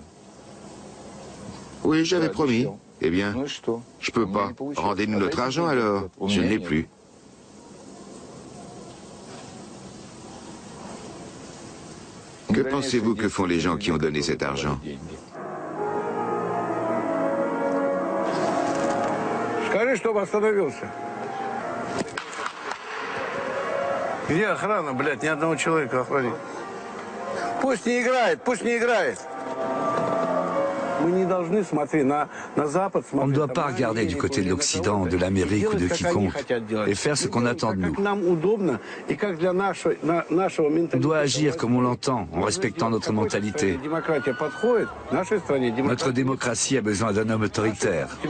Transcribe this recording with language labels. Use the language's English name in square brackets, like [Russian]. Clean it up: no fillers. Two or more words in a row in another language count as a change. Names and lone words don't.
[French] Oui, j'avais promis. Eh bien, je peux pas. Rendez-nous notre argent alors. Je ne l'ai plus. Que pensez-vous que font les gens qui ont donné cet argent? [Russian] Где охрана, блядь, ни одного человека охранить. Пусть не играет, пусть не играет. [French] On ne doit pas regarder du côté de l'Occident, de l'Amérique ou de quiconque et faire ce qu'on attend de nous. On doit agir comme on l'entend, en respectant notre mentalité. Notre démocratie a besoin d'un homme autoritaire.